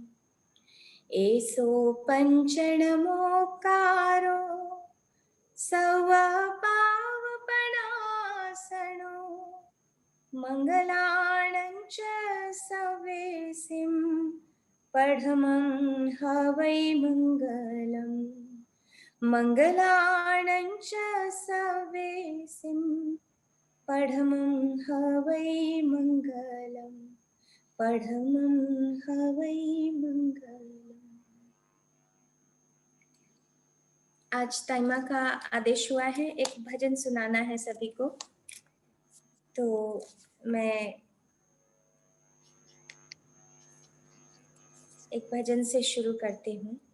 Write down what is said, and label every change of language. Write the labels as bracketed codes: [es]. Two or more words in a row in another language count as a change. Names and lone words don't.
[pra] एसो पंचनमोक्कारो सव्वपावप्पणासणो मंगलाणं च सव्वेसिं पढमं हवइ मंगलं मंगलाणं च सव्वेसिं पढमं हवइ मंगलं पढमं हवइ मंगलं. [hi] आज टाइमा का आदेश हुआ है, एक भजन सुनाना है सभी को, तो मैं एक भजन से शुरू करती हूँ।